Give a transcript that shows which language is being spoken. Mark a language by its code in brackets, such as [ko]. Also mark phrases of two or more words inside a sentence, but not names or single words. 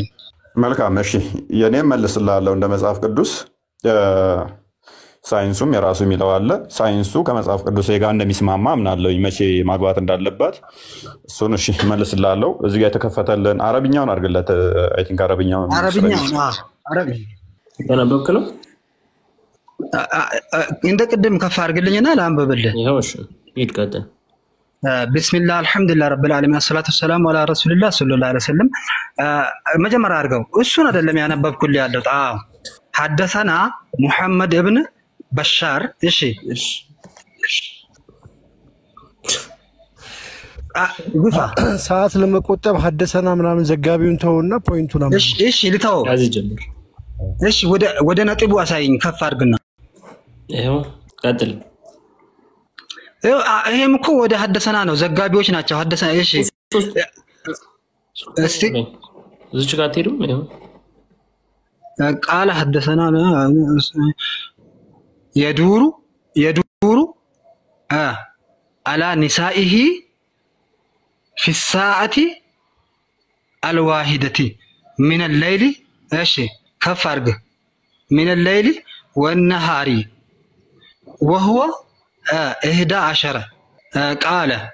[am] መልካም እሺ የኔ መልስልሃለሁ እንደ መጽሐፍ ቅዱስ ሳይንሱም የራሱ የሚለው አለ ሳይንሱ ከመጽሐፍ ቅዱስ ጋር እንደሚስማማ አምናለሁ መቼ ማግባት እንዳለባት እሱን እሺ መልስልሃለሁ እዚህ ጋር የተከፈተልን አረብኛውን አድርግለት [en] I think [am] አረብኛውን አረብኛ ተነበብክ ነው እንደ ቅድም ከፍ አድርግልኝና ላንብብልህ ይሄው እሺ ይድቀጥል [ar] بسم الله الحمد لله رب العالمين الصلاه والسلام على رسول الله صلى الله عليه وسلم مجمر [am] አድርገው እሱን አይደለም ያነበብኩል ያለው [ar] حدثنا محمد ابن بشار እሺ [am] ሰዓት ለመቆጠብ حدثنا ምናምን ዘጋቢውን ተውና ፖይንቱን አምጥ እሺ ልተው ያዝ ጀምር እሺ ወደ ነጥቡ አሳይኝ ከፍ አድርግና ይሄው ቀጥል ይሄም እኮ ወደ حدثنا ነው ዘጋቢዎች ናቸው حدثنا እሺ እስቲ እዚህ ጋር ትሄዱ ይሄው [ar] قال حدثنا يدور على نسائه في الساعة الواحدة من الليل ايش كفرق من الليل والنهار وهو 11 قال